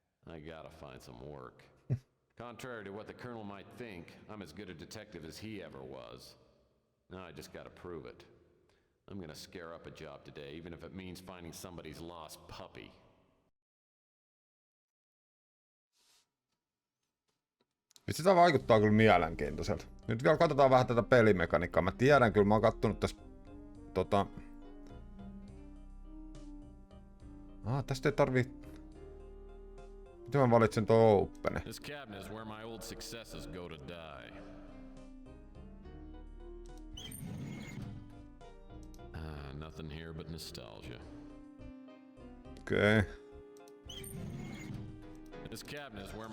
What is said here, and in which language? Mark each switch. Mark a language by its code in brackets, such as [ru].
[en] I gotta find some work. Contrary to what the colonel might think, I'm as good a detective as he ever was. Now I just gotta prove it. I'm gonna scare up a job today, even if it means finding somebody's lost puppy. [fi] Sitä vaikuttaa kyllä mielenkiintoiselta. Nyt vielä katsotaan vähän tätä pelimekaniikkaa. Mä tiedän kyllä, mä oon kattonut tässä tästä ei tarvii... Miten mä valitsen tuo openi? [en] This cabinet is where my old successes go to die. Nothing here but nostalgia. [fi] Okei. [en] This cabinet is where my